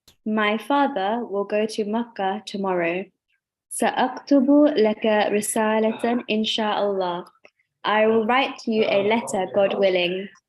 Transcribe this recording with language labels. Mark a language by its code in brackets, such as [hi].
[en] My father will go to Makkah tomorrow. [ar] سأكتب لك رسالة إن شاء الله. [en] I will write you a letter, God willing.